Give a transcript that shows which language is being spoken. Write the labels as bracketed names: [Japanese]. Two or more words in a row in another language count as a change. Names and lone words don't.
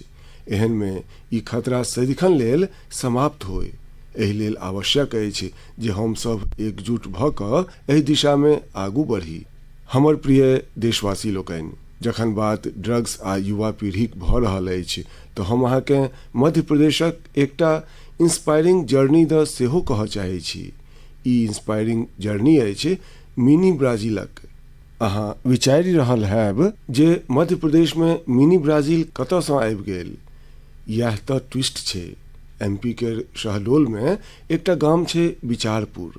[Maithili] एहन में ई खतरा सदिखन लेल समाप्त होय। एहि लेल आवश्यक अछि जे हम सब एकजुट भऽ कऽ एहि दिशा में आगू बढ़ी। हमर प्रिय देशवासी लोकनि, जखन बात ड्रग्स आ युवा पीढ़ीक भऽ रहल अछि तऽ हम अहाँके मध्य प्रदेशक एकटा [English] inspiring journey [Maithili] द सेहो कहऽ चाहै छी। ई [English] inspiring journey [Maithili] अछि मिनी ब्राजीलक। अहाँ विचारि रहल हैब जे मध्य प्रदेश में मिनी ब्राजील कतऽ सँ आबि गेल। यह तऽ ट्विस्ट छै। एमपी के शहडोल में एकटा गाम छै बिचारपुर।